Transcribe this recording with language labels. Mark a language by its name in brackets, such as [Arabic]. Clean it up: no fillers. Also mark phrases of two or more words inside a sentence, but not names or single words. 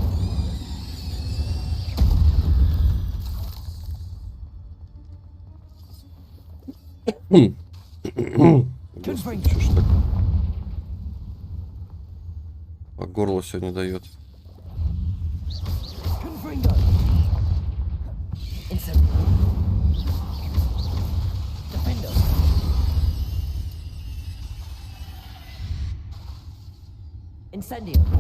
[Latin] Confringo. [Russian] По горлу сегодня дает. [Latin] Confringo. Incendio. Defendo. Incendio.